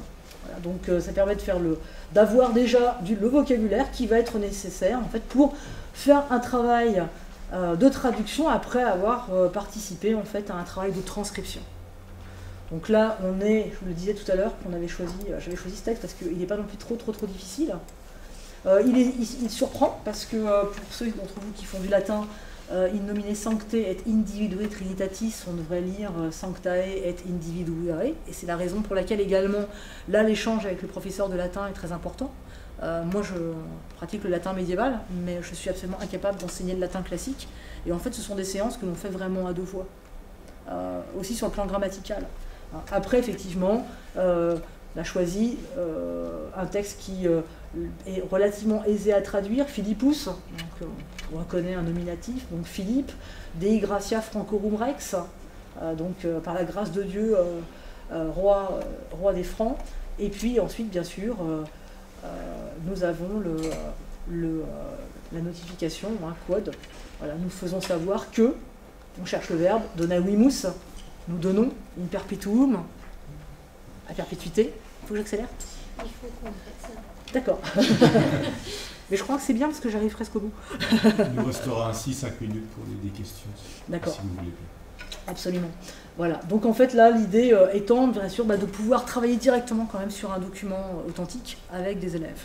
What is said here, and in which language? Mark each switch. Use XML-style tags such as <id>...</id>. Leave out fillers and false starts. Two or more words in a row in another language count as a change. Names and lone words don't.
<fr>Voilà, donc ça permet d'avoir déjà le vocabulaire qui va être nécessaire en fait, pour faire un travail de traduction après avoir participé en fait, à un travail de transcription. Donc là, je vous le disais tout à l'heure, j'avais choisi ce texte parce qu'il n'est pas non plus trop difficile. Il surprend parce que pour ceux d'entre vous qui font du latin,</fr> <la>in nomine sancte et individue trinitatis,</la> <fr>on devrait lire</fr> <la>sanctae et individuae,</la> <fr>et c'est la raison pour laquelle également, là, l'échange avec le professeur de latin est très important. Moi, je pratique le latin médiéval, mais je suis absolument incapable d'enseigner le latin classique, et en fait, ce sont des séances que l'on fait vraiment à deux voix, aussi sur le plan grammatical. Après, effectivement, on a choisi un texte qui est relativement aisé à traduire, Philippus, donc on reconnaît un nominatif, donc Philippe,</fr> <la>Dei gratia francorum rex,</la> <fr>donc par la grâce de Dieu, roi des Francs, et puis ensuite, bien sûr, nous avons la notification, quod, voilà, nous faisons savoir que, on cherche le verbe, donavimus, nous donnons</fr> <la>in perpetuum,</la> <fr>à perpétuité. Il faut que j'accélère ? Il faut qu'on fasse ça. D'accord. Mais je crois que c'est bien parce que j'arrive presque au bout. Il nous restera ainsi 5 minutes pour des questions. D'accord. Si vous voulez bien. Absolument. Voilà. Donc en fait là, l'idée étant bien sûr de pouvoir travailler directement quand même sur un document authentique avec des élèves.</fr>